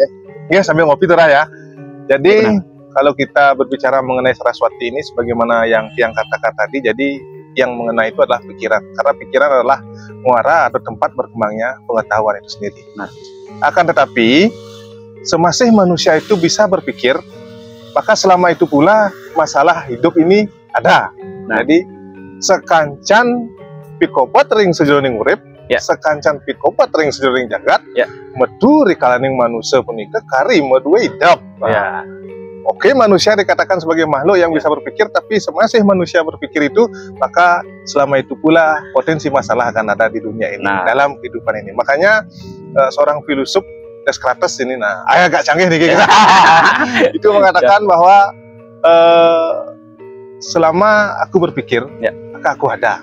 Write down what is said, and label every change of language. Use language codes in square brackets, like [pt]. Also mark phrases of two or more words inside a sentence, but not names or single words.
[id] Ya, sambil ngopi Turah ya. Jadi kalau kita berbicara mengenai Saraswati ini sebagaimana yang Tiang katakan tadi, jadi yang mengenai itu adalah pikiran. Karena pikiran adalah muara atau tempat berkembangnya pengetahuan itu sendiri. Akan tetapi, semasih manusia itu bisa berpikir, maka selama itu pula masalah hidup ini ada. Jadi, [ban] sekancan pikopot ring sejroning urip, sekancan pikopot ring sejroning jagat, medu rikalaning manusia punika kari medue hidup. [id] Oke, manusia dikatakan sebagai makhluk yang bisa berpikir, tapi semasih manusia berpikir itu, maka selama itu pula potensi masalah akan ada di dunia ini, dalam kehidupan ini. Makanya seorang filosof Descartes ini, agak canggih nih kita, itu mengatakan bahwa selama aku berpikir, maka aku ada.